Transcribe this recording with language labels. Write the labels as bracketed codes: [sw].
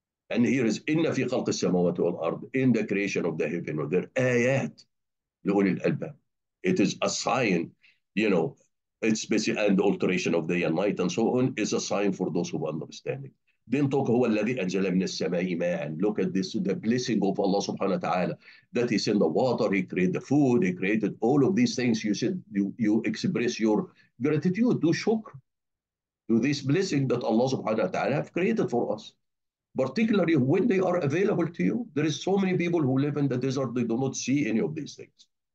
[en] And here is [ar] إن في خلق السماوات والأرض, [en] in the creation of the heaven or there [ar] آيات لأولي الألباب. [en] It is a sign, you know, it's basically, and the alteration of day and night and so on is a sign for those who understand it. Then talk [ar] هو الذي أنزل من السماء ماء. [en] Look at this, the blessing of Allah subhanahu wa ta'ala, that He sent the water, He created the food, He created all of these things. You said you express your gratitude, do shukr to this blessing that Allah subhanahu wa ta'ala have created for us. Particularly when they are available to you. There is so many people who live in the desert, they do not see any of these things.